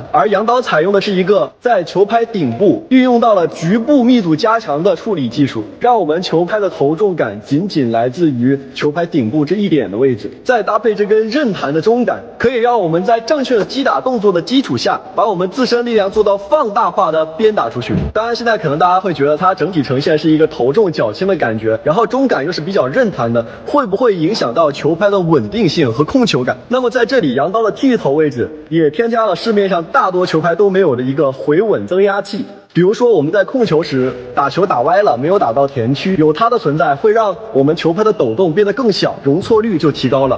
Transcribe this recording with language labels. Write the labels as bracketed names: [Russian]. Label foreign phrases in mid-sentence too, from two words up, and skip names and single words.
[Chinese] 而楊導採用的是一個在球拍頂部運用到了局部密度加強的處理技術，讓我們球拍的頭重感僅僅來自於球拍頂部這一點的位置，再搭配這根刃彈的中桿，可以讓我們在正確的擊打動作的基礎下，把我們自身力量做到放大化的鞭打出去。當然現在可能大家會覺得它整體呈現是一個頭重腳輕的感覺，然後中桿又是比較刃彈的，會不會影響到球拍的穩定性和控球感？那麼在這裡楊刀的剃頭位置也添加了市面上大多球拍都沒有的一個回穩增壓器。比如說我們在控球時打球打歪了，沒有打到田區，有它的存在會讓我們球拍的抖動變得更小，容錯率就提高了。